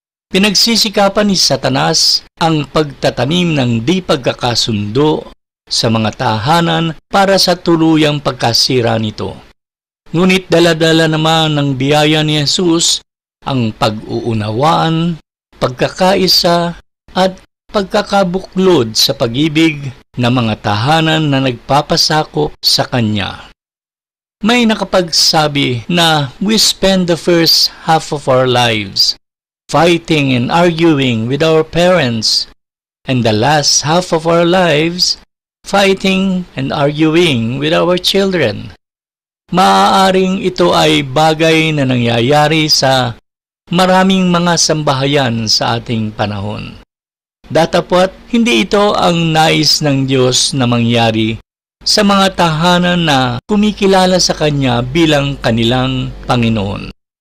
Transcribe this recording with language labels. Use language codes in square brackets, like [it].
[tl] Pinagsisikapan ni Satanas ang pagtatanim ng di pagkakasundo sa mga tahanan para sa tuluyang pagkasira nito. Ngunit dala-dala naman ng biyaya ni Jesus ang pag-uunawaan, pagkakaisa at pagkakabuklod sa pag-ibig ng mga tahanan na nagpapasakop sa Kanya. May nakapagsabi na [en] we spend the first half of our lives fighting and arguing with our parents, and the last half of our lives fighting and arguing with our children. [tl] Maaaring ito ay bagay na nangyayari sa maraming mga sambahayan sa ating panahon. Datapwat, hindi ito ang nais ng Diyos na mangyari sa mga tahanan na kumikilala sa Kanya bilang kanilang Panginoon.